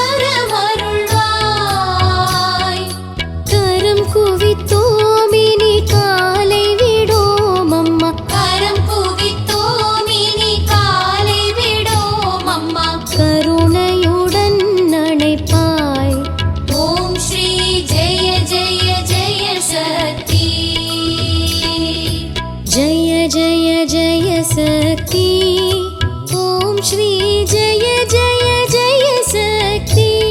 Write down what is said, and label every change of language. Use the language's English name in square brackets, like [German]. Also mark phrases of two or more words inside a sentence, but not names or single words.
[Tamil] வரமருள்வாய் கரம் குவித்தோமினி காலை விடோம் அம்மா கரம் குவித்தோமினி காலை விடோம் அம்மா கருணையுடன் அணைப்பாய் ஓம் ஸ்ரீ ஜெய ஜெய ஜெய சக்தி [Sanskrit] जय जय जय शक्ति ओम श्री जय जय जय शक्ति